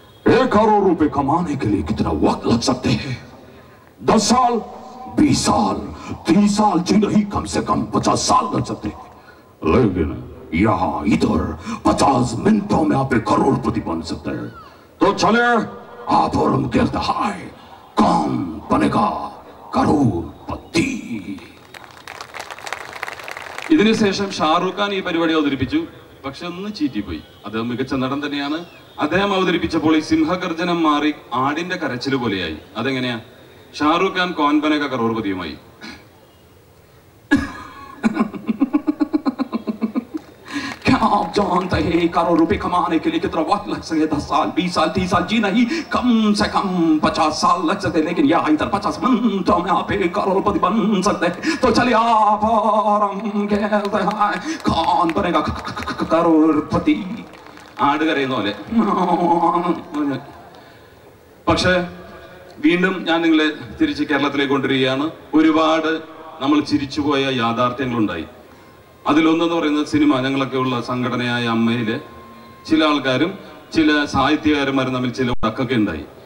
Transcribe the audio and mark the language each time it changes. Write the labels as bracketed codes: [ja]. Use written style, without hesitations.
[hi] 1 करोड़ रुपए कमाने के लिए कितना वक्त लग सकते हैं? 10 साल, 20 साल, 30 साल जी नहीं, कम से कम 50 साल लग सकते हैं. लेकिन यहाँ इधर 50 मिनटों में आप 1 करोड़पति बन सकते हैं. तो चले आप और हम कहते हैं कौन बनेगा करोड़पति. [ml] ഇതിനുശേഷം ഷാറൂഖ് ഖാൻ ഈ പരിപാടി അവതരിപ്പിച്ചു. പക്ഷെ ഒന്ന് ചീറ്റിപ്പോയി. അദ്ദേഹം മികച്ച നടൻ തന്നെയാണ്. അദ്ദേഹം അവതരിപ്പിച്ചപ്പോൾ ഈ സിംഹഗർജനം മാറി ആടിന്റെ കരച്ചില് പോലെയായി. അതെങ്ങനെയാ? ഷാറൂഖ് ഖാൻ കോൻ ബനേഗ കറോർപതിയുമായി. [hi] आप जानते हैं करोड़ रुपए कमाने के लिए कितना वक्त लग सकता है? 10 साल, 20 साल, 30 साल जी नहीं, कम से कम 50 साल लग सकते हैं. लेकिन यहाँ इधर 50 मिनटों में आप 1 करोड़पति बन सकते हैं. तो चलिए आप और हम कहते हैं कौन बनेगा करोड़पति. [ml] ആട് കരയുന്ന പോലെ. പക്ഷെ വീണ്ടും ഞാൻ നിങ്ങളെ തിരിച്ച് കേരളത്തിലേക്ക് കൊണ്ടുവരികയാണ്. ഒരുപാട് നമ്മൾ ചിരിച്ചുപോയ യാഥാർത്ഥ്യങ്ങളുണ്ടായി. അതിലൊന്നെന്ന് പറയുന്നത് സിനിമ. ഞങ്ങളൊക്കെ ഉള്ള സംഘടനയായ അമ്മയിലെ ചില ആൾക്കാരും ചില സാഹിത്യകാരന്മാരും തമ്മിൽ ചില ഉടക്കൊക്കെ ഉണ്ടായി.